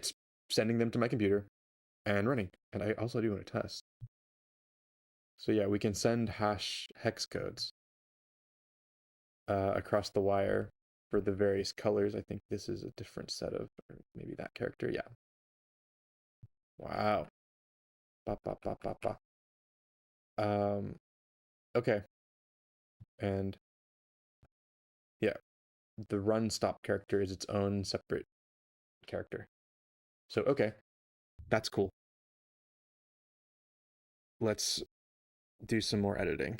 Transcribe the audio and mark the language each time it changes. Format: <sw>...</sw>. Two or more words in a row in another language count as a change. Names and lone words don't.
<en>It's sending them to my computer and running. And I also do want to test. So yeah, we can send hex codes across the wire for the various colors. I think this is a different set of, maybe that character. Yeah. Wow. Ba, ba, ba, ba, ba. Okay. And yeah, the run stop character is its own separate character. So okay, that's cool. Let's do some more editing.</en>